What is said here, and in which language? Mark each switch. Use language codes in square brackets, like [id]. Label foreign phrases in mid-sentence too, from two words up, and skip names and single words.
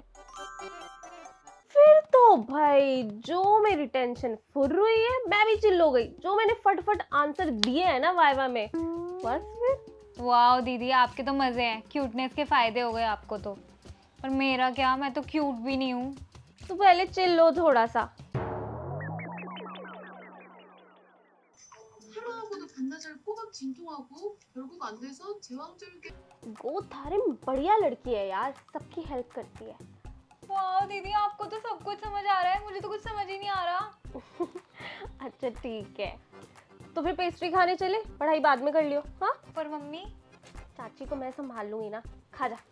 [hi] फिर तो भाई जो मेरी टेंशन फुर हुई है, मैं भी चिल्ल हो गई। जो मैंने फटफट आंसर दिए हैं ना वाइवा में, बस फिर। वाह दीदी आपके तो मज़े हैं, क्यूटनेस के फ़ायदे हो गए आपको तो। पर मेरा क्या, मैं तो क्यूट भी नहीं हूँ। तो पहले चिल्ल हो थोड़ा सा। [ko] 하루하고도 반나절 꼬박 진통하고 결국 안 돼서 제왕절개. [hi] वो थारे बढ़िया लड़की है यार, सबकी हेल्प करती है। वाह दीदी आपको तो सब कुछ समझ आ रहा है, मुझे तो कुछ समझ ही नहीं आ रहा। अच्छा ठीक है, तो फिर पेस्ट्री खाने चले, पढ़ाई बाद में कर लियो। हाँ पर मम्मी? चाची को मैं संभाल लूंगी ना, खा जा।